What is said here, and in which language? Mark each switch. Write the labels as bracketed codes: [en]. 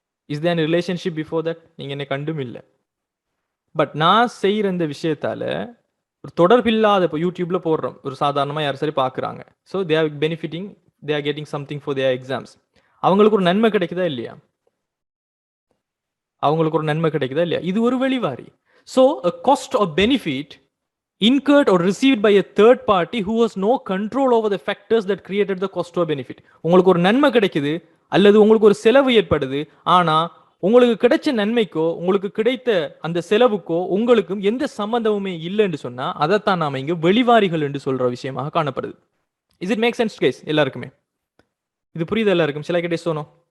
[en] Is there relationship before that? [ta] நீங்கள் என்னை கண்டும் இல்லை. பட் நான் செய்கிற இந்த விஷயத்தால ஒரு தொடர்பில்லாத இப்போ யூடியூப்ல போடுறோம், ஒரு சாதாரணமாக யார் சரி பார்க்குறாங்க. [en] So they are benefiting, they are getting something for their exams. [ta] அவங்களுக்கு ஒரு நன்மை கிடைக்குதா இல்லையா? அவங்களுக்கு ஒரு நன்மை கிடைக்குதா இல்லையா? இது ஒரு வெளிவாரி. [en] So a cost or benefit incurred or received by a third party who has no control over the factors that created the cost or benefit. [ta] உங்களுக்கு ஒரு நன்மை கிடைக்குது அல்லது உங்களுக்கு ஒரு செலவு ஏற்படுது. ஆனா உங்களுக்கு கிடைச்ச நன்மைக்கோ உங்களுக்கு கிடைத்த அந்த செலவுக்கோ உங்களுக்கும் எந்த சம்பந்தமுமே இல்லைன்னு சொன்னா அதைத்தான் நாம இங்க வெளிவாரிகள் என்று சொல்ற விஷயமாக காணப்படுது. [en] Is it make sense guys? [ta] எல்லாருக்குமே இது புரியுது? எல்லாருக்கும் சில கிட்டே சொன்னோம்.